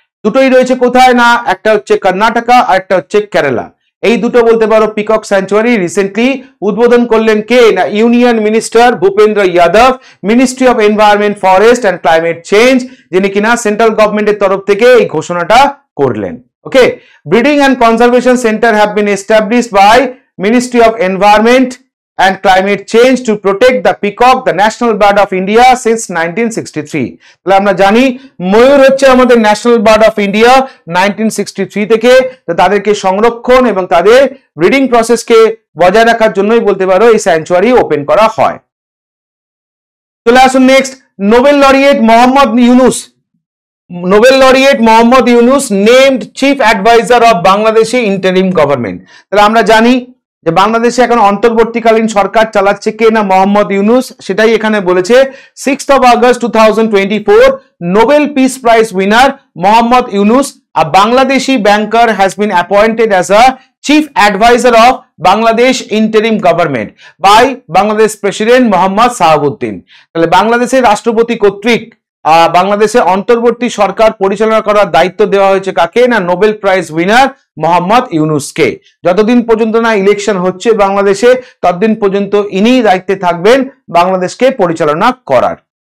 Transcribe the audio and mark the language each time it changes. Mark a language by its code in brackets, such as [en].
[bn] দুটোই রয়েছে কোথায় না, একটা হচ্ছে কর্ণাটকা আর একটা হচ্ছে কেরালা। এই দুটো বলতে পারো পিকক স্যাংচুয়ারি রিসেন্টলি উদ্বোধন করলেন কে না union minister Bhupendra Yadav, ministry of environment, forest and climate change, যিনি কিনা সেন্ট্রাল গভর্নমেন্টের তরফ থেকে এই ঘোষণাটা করলেন। ওকে, [en] Breeding and conservation centre have been established by ministry of environment and climate change to protect the peacock, the national bird of India since 1963. [bn] তাহলে আমরা জানি ময়ূর হচ্ছে আমাদের ন্যাশনাল বার্ড অফ ইন্ডিয়া 1963 থেকে। তো তাদেরকে সংরক্ষণ এবং তাদের ব্রিডিং প্রসেসকে বজায় রাখার জন্যই বলতে পারো এই স্যাংচুয়ারি ওপেন করা হয়। চলে আসুন [en] Next, Nobel laureate Mohammad Yunus, Nobel laureate Mohammad Yunus named chief advisor of Bangladeshi interim government. [bn] তাহলে আমরা জানি যে বাংলাদেশে এখন অন্তর্বর্তীকালীন সরকার চালাচ্ছে কে না মোহাম্মদ ইউনুস, সেটাই এখানে বলেছে। [en] 6th of August 2024 Nobel peace prize winner Mohammad Yunus, a Bangladeshi banker, has been appointed as a chief advisor of Bangladesh interim government by Bangladesh President Mohammad Sahabuddin। [bn] তাহলে বাংলাদেশের রাষ্ট্রপতি কর্তৃক বাংলাদেশের অন্তর্বর্তী সরকার পরিচালনা করার দায়িত্ব দেওয়া হয়েছে কাকে না নোবেল প্রাইজ উইনার মোহাম্মদ ইউনুসকে। যতদিন পর্যন্ত না ইলেকশন হচ্ছে বাংলাদেশে ততদিন পর্যন্ত ইনি দায়িত্বে থাকবেন বাংলাদেশকে পরিচালনা করার।